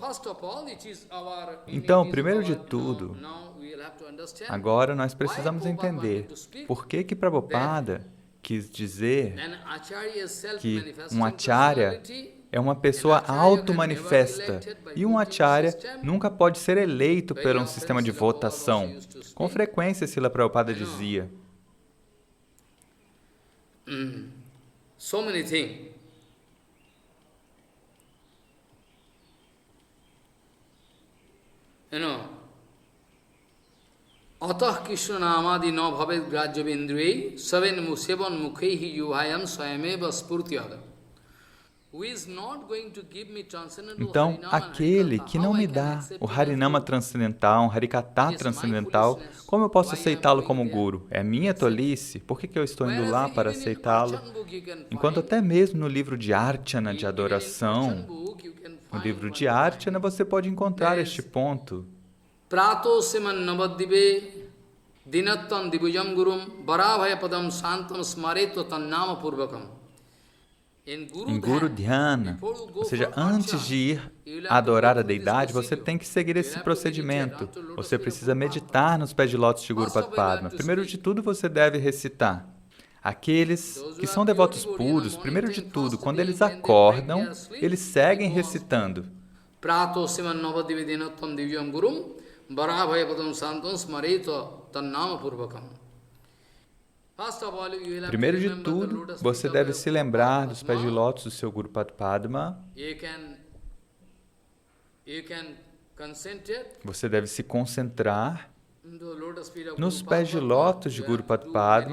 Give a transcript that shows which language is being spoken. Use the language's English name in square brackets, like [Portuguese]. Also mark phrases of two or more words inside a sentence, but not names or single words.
[Portuguese] Então, primeiro de tudo, agora nós precisamos entender por que Prabhupada quis dizer que um acharya é uma pessoa auto-manifesta e um acharya nunca pode ser eleito por um sistema de votação. Com frequência, Srila Prabhupada dizia, [English] so many things. [Sanskrit] Atah Krishna namadi no bhavet grajya vindriyai saven sevan mukhehi yuhayam swayameva spurtyada. [Portuguese] Então, aquele que não me dá o Harinama transcendental, o Harikatha transcendental, como eu posso aceitá-lo como guru? É minha tolice? Por que eu estou indo lá para aceitá-lo? Enquanto até mesmo no livro de Archana, de adoração, no livro de Archana, você pode encontrar este ponto. [Sanskrit] Prato seman navadive dinattam divujam gurum varabhaya padam santam smareto tannama purvakam. [Portuguese] Em Guru Dhyana, ou seja, antes de ir adorar a deidade, você tem que seguir esse procedimento. Você precisa meditar nos pés de lótus de Guru Padma. Primeiro de tudo, você deve recitar. Aqueles que são devotos puros, primeiro de tudo, quando eles acordam, eles seguem recitando. [Sanskrit] Prato seman navadivedinatam divyam gurum varabhaya padam santam smareto tannama purvakam. [Portuguese] Primeiro de tudo, você deve se lembrar dos pés de lótus do seu Guru Padma. Você deve se concentrar nos pés de lótus de Guru Padma.